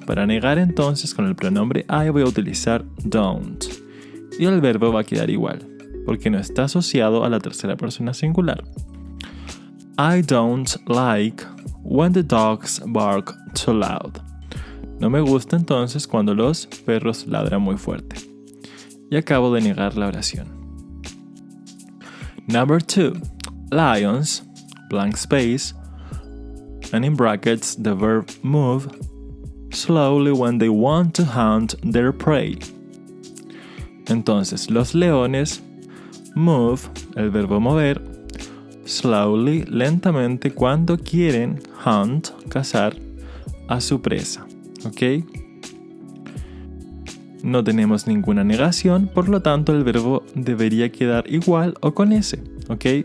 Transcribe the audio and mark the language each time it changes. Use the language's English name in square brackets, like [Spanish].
[Spanish] Para negar entonces con el pronombre I voy a utilizar don't. Y el verbo va a quedar igual, porque no está asociado a la tercera persona singular. [English] I don't like when the dogs bark too loud. [Spanish] No me gusta entonces cuando los perros ladran muy fuerte. Y acabo de negar la oración. [English] Number 2. Lions, blank space, and in brackets the verb move, slowly when they want to hunt their prey. [Spanish] Entonces, los leones move, el verbo mover, slowly, lentamente, cuando quieren hunt, cazar, a su presa. ¿Ok? No tenemos ninguna negación, por lo tanto el verbo debería quedar igual o con S. ¿Ok?